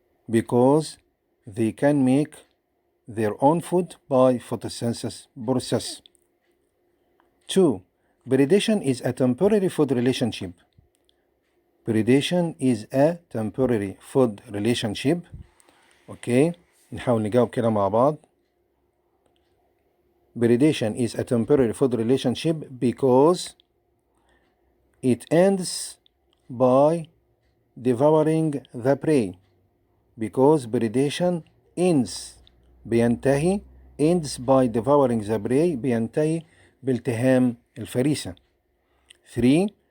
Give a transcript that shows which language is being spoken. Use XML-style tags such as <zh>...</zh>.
<en>Because they can make their own food by photosynthesis process. 2. Predation is a temporary food relationship. Predation is a temporary food relationship.</en> <ar>Okay, نحاول نجاوب كده مع بعض.</ar> <en>Predation is a temporary food relationship because it ends by devouring the prey. Because predation ends بينتهي ends by devouring the prey</en> <ar>بينتهي بالتهام الفريسة.</ar> <en>3.</en>